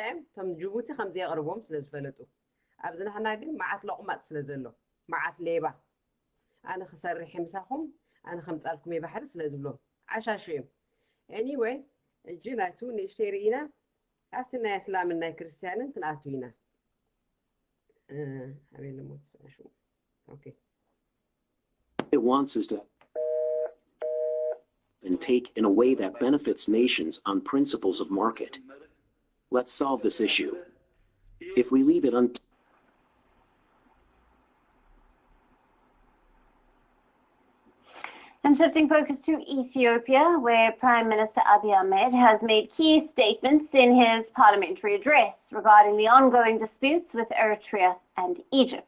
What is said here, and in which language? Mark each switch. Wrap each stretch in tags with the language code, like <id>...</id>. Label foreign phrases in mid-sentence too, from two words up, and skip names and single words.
<ti>እዮም እቶም ጅቡቲ ከምዚ የቕርቦም ስለ ዝፈለጡ ኣብዚ ንሕና ግን መዓት ለቑማጥ ስለ ዘሎ መዓት ሌባ ኣነ ክሰርሕ ምሳኹም ኣነ ከምፃልኩም እየ ባሕሪ ስለ ዝብሎም ዓሻሹ እዮም anyway እጂ ናቱ ንእሽተይ ርኢና ኣብቲ ናይ እስላምን ናይ ክርስቲያንን ክንኣቱ ኢና ኣበይ ልሞት ስናሹ ኦኬ</ti> <en>It wants us to and take in a way that benefits nations on principles of market. Let's solve this issue. If we leave it And shifting focus to Ethiopia, where Prime Minister Abiy Ahmed has made key statements in his parliamentary address regarding the ongoing disputes with Eritrea and Egypt.</en>